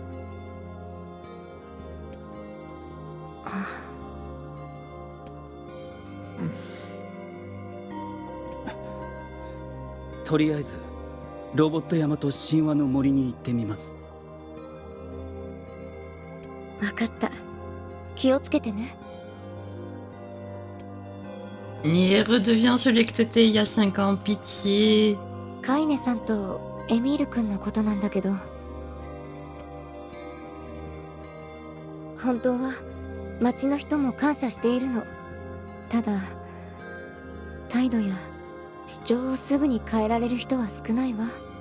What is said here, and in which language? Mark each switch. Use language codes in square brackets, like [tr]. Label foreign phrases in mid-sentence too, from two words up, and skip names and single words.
[ja] とりあえずロボット山と神話の森に行ってみます。わかった。気をつけてね。 [fr] Nier redevient celui que t'étais il y a 5 ans, pitié. [ja] カイネさんとエミール君のことなんだけど、本当は町の人も感謝しているの。ただ態度や主張をすぐに変えられる人は少ないわ。